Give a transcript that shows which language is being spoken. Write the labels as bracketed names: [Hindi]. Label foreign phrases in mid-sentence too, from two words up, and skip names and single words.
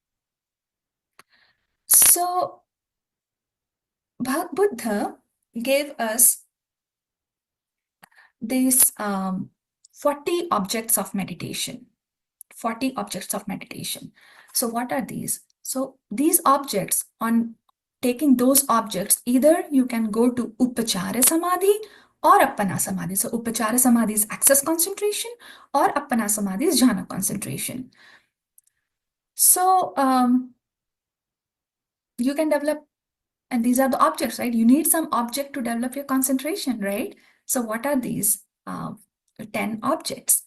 [English] So Buddha gave us these 40 objects of meditation. 40 objects of meditation. So what are these? So these objects, on taking those objects, either you can go to [Pali] upachara samadhi [English] or [Pali] appana samadhi. [English] So [Pali] upachara samadhi [English] is access concentration, or [Pali] appana samadhi [English] is jhana concentration. So you can develop, and these are the objects, right? You need some object to develop your concentration, right? So what are these 10 objects?